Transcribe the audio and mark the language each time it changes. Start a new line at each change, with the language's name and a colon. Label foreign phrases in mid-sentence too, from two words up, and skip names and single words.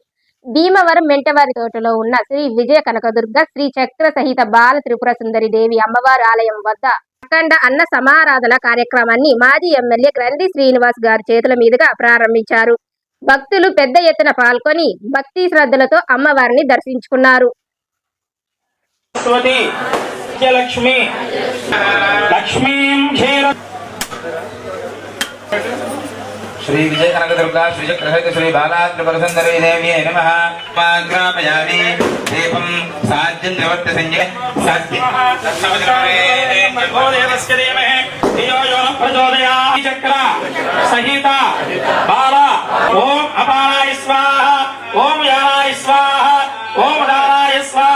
Telugu: భీమవరం మెంటవారి తోటలో ఉన్న శ్రీ విజయ కనకదుర్గ శ్రీ చక్ర సహిత బాల త్రిపుర సుందరి దేవి అమ్మవారి ఆలయం వద్ద అఖండ అన్న సమారాధన కార్యక్రమాన్ని మాజీ ఎమ్మెల్యే గ్రంథి శ్రీనివాస్ గారి చేతుల మీదుగా ప్రారంభించారు. భక్తులు పెద్ద ఎత్తున పాల్గొని భక్తి శ్రద్ధలతో అమ్మవారిని దర్శించుకున్నారు.
Sanskrit: श्री विजय कनकदुर्गा श्री चक्रसहित श्री बाला त्रिपुर सुंदरी देवी नमः। ग्रामयामि दीपं साज्यं निवर्त्य संजय साज्य चक्र सहिता बाला ओम अपाराय स्वाहा ओम याराय स्वाहा ओम दाराय स्वाहा।